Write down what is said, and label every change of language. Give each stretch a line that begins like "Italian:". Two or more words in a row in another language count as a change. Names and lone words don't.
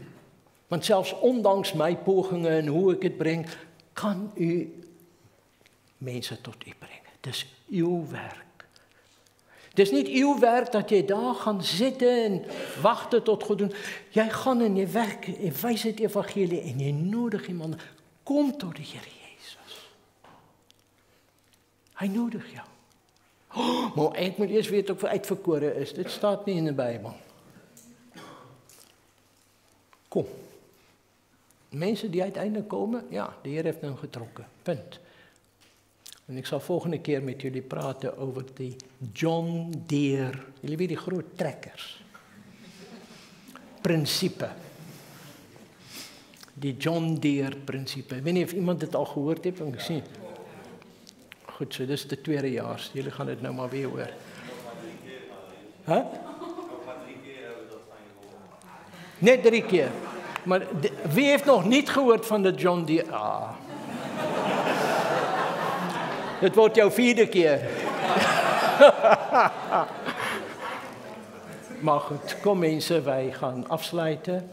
Dutch: Want zelfs ondanks mijn pogingen en hoe ik het breng, kan u mensen tot u brengen. Het is uw werk. Het is niet uw werk dat je daar gaat zitten en wachten tot God doen. Jij gaat in je werk, je wijst het evangelie en je nodigt iemand. Kom tot de Heer Jezus.
Afrikaans: Hy nodig jou. Oh, maar ek moet eers weet of hy uitverkore is. Dit staat nie in die Bybel. Kom. Mense die uiteindelik kom, ja, die Here het nou getrokke. Punt. En ek sal volgende keer met julle praat oor die John Deere, julle weet die groot trekkers. Prinsipe. Die John Deere prinsipe. Ek weet nie of iemand dit al gehoord het, en ek sien. Goed, so dis die tweedejaars. Julle gaan dit nou maar weer hoor. Huh? Net 3 keer.
Dutch: Maar wie heeft nog niet gehoord van de John Deere? Ah. Dit wordt jouw 4e keer. Maar goed, kom mensen, wij gaan afsluiten.